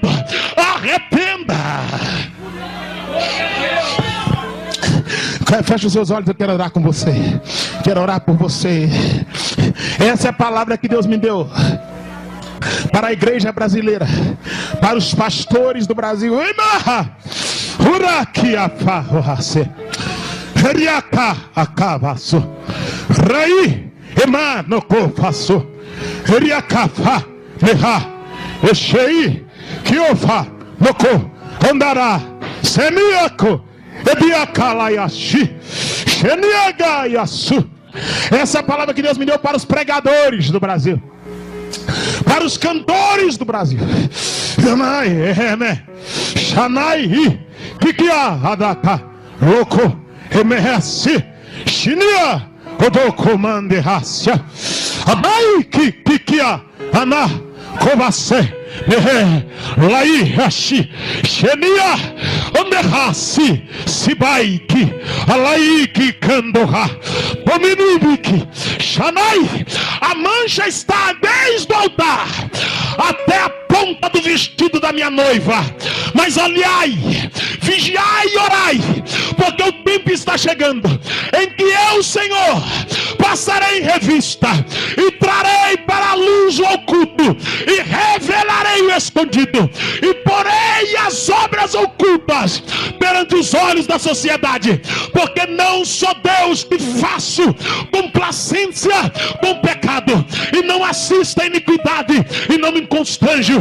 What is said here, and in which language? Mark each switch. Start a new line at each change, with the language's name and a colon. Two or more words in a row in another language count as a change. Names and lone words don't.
Portuguese: Arrependa. Feche os seus olhos, eu quero orar com você. Quero orar por você. Essa é a palavra que Deus me deu para a igreja brasileira, para os pastores do Brasil. Rai emano cofaço riacafa meha eshei kiofa noko andará semiaco ebiacalayashi sheniagayasu. Essa é a palavra que Deus me deu para os pregadores do Brasil, para os cantores do Brasil. Shanai kikia adaka loko emerece shinia odokomande racia amai kikia ana kovase lai ashi shenia omerasi sibaiki alaiki kandoha dominibiki shanai. A mancha está desde o altar até a ponta do vestido da minha noiva. Mas olhai, vigiai e orai, porque o tempo está chegando em que eu, Senhor, passarei em revista e trarei para a luz o oculto e revelarei o escondido e porei as obras ocultas perante os olhos da sociedade, porque não sou Deus que faço complacência com o pecado e não assisto a iniquidade e não me constranjo.